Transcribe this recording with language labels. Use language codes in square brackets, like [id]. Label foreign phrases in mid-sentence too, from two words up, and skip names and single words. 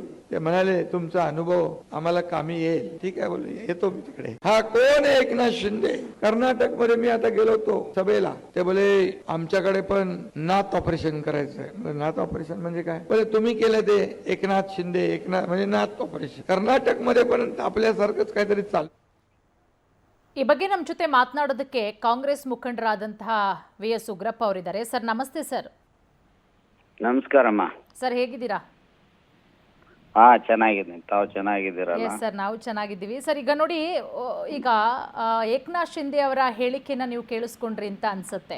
[mr] ते म्हणाले तुमचा अनुभव आम्हाला कामी येईल. ठीक आहे बोलले, येतो मी तिकडे. हा कोण आहे एकनाथ शिंदे? कर्नाटक मध्ये मी आता गेलो होतो सभेला. ते बोले आमच्याकडे पण नाथ ऑपरेशन करायचंय. नाथ ऑपरेशन म्हणजे काय? बोले तुम्ही केलं ते एकनाथ शिंदे. एकनाथ म्हणजे नाथ ऑपरेशन. कर्नाटक मध्ये पण आपल्यासारखंच काहीतरी चालू. [kn] ಈ ಬಗ್ಗೆ ನಮ್ಮ ಜೊತೆ ಮಾತನಾಡೋದಕ್ಕೆ ಕಾಂಗ್ರೆಸ್ ಮುಖಂಡರಾದಂತಹ ವಿ.ಎಸ್. ಉಗ್ರಪ್ಪ ಅವರಿದ್ದಾರೆ. ಸರ್ ನಮಸ್ತೆ. ಸರ್ ನಮಸ್ಕಾರಮ್ಮ. ಸರ್ ಹೇಗಿದ್ದೀರಾ? ಚೆನ್ನಾಗಿದ್ದೀನಿ. ತಾವು ಚೆನ್ನಾಗಿದ್ದೀರಲ್ಲ? ಸರ್ ನಾವು ಚೆನ್ನಾಗಿದ್ದೀವಿ. ಸರ್ ಈಗ ನೋಡಿ, ಈಗ ಏಕನಾಥ್ ಶಿಂದೆ ಅವರ ಹೇಳಿಕೆನ ನೀವು ಕೇಳಿಸ್ಕೊಂಡ್ರಿ ಅಂತ ಅನ್ಸುತ್ತೆ.